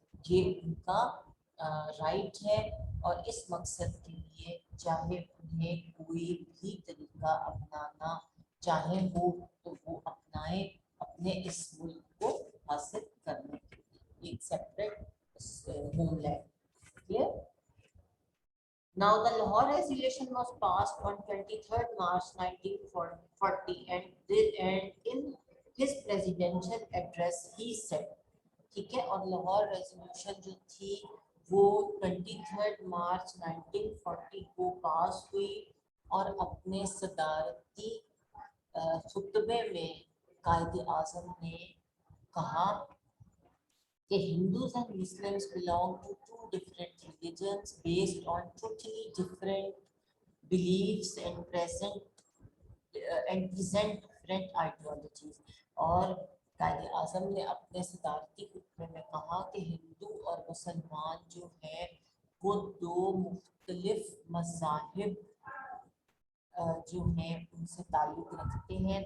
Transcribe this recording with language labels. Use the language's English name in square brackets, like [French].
[Urdu] یہ ان کا رائٹ ہے, اور اس مقصد کے لیے چاہے انہیں کوئی بھی طریقہ اپنانا چاہیں ہو تو وہ اپنائیں اپنے اس ملک کو حاصل کرنے کے لیے ایک [English] Separate homeland. Clear? Now the Lahore Resolution was passed on 23rd March 1940 and in his presidential address he said, [Urdu] ٹھیک ہے, اور لاہور ریزولوشن جو تھی وہ 23 مارچ 1940 کو پاس ہوئی, اور اپنے صدارتی خطبے میں قائد اعظم نے کہا [English] کہ Hindus and Muslims belong to two different religions based on totally different beliefs and present different ideologies. [Urdu] اور قائد اعظم نے اپنے صدارتی خطبے میں کہا کہ ہندو اور مسلمان جو ہیں وہ دو مختلف مذاہب جو ہیں ان سے تعلق رکھتے ہیں.